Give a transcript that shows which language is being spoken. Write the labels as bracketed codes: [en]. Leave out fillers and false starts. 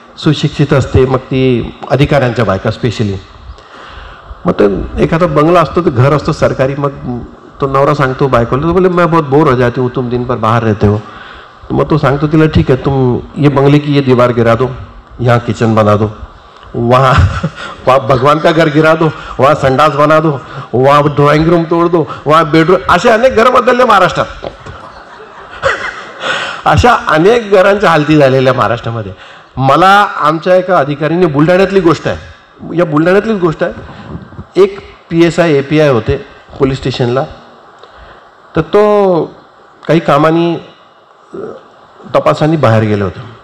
[mr] सुशिक्षित असते, मग ती अधिकाऱ्यांच्या बायका स्पेशली. मग ते एखादा बंगला असतो, ते घर असतो सरकारी, मग तो नवरा सांगतो बायकोला, तो बोले [hi] मैं बहुत बोर हो जाती हूँ, तुम दिन भर बाहर रहते हो. [mr] मग तो सांगतो तिला [hi] ठीक है तुम ये बंगले की ये दीवार गिरा दो, यहाँ किचन बना दो, वहाँ भगवान का घर गिरा दो, वहाँ संडास बना दो, वहाँ ड्राइंग रूम तोड़ दो, वहाँ बेडरूम. [mr] असे अनेक घर बदलले महाराष्ट्रात. अशा अनेक घरांच्या हालती झालेल्या महाराष्ट्रामध्ये. मला आमच्या एका अधिकाऱ्याने, बुलढाण्यातली गोष्ट आहे, या बुलढाण्यातलीच गोष्ट आहे. एक PSI API होते पोलीस स्टेशनला. तर तो काही कामानी तपासानी बाहेर गेले होते.